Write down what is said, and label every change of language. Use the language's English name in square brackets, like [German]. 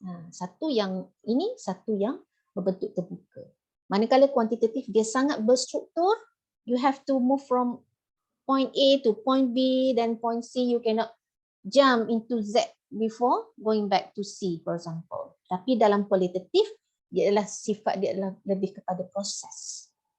[Malay] Satu yang ini, satu yang berbentuk terbuka. Manakala kuantitatif dia sangat berstruktur, [English] you have to move from point A to point B, then point C, you cannot jump into Z before going back to C, for example. [Malay] Tapi dalam kualitatif, dia adalah sifat dia adalah lebih kepada proses.